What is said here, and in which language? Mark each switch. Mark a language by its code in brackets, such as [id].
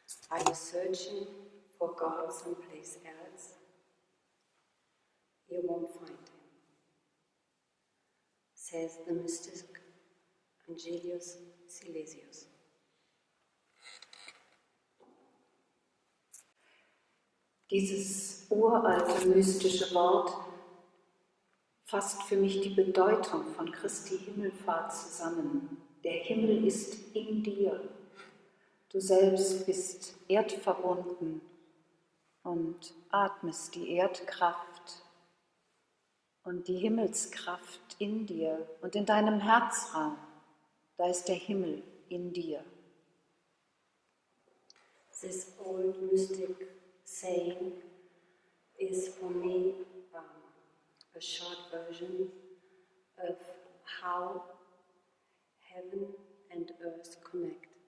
[en] Are you searching for God someplace else? You won't find him, says the mystic Angelius Silesius. [de] Dieses uralte mystische Wort fasst für mich die Bedeutung von Christi Himmelfahrt zusammen. Der Himmel ist in dir. Du selbst bist erdverbunden und atmest die Erdkraft und die Himmelskraft in dir und in deinem Herzraum. Da ist der Himmel in dir. [en] This old mystic saying is for me a short version of how heaven and earth connect.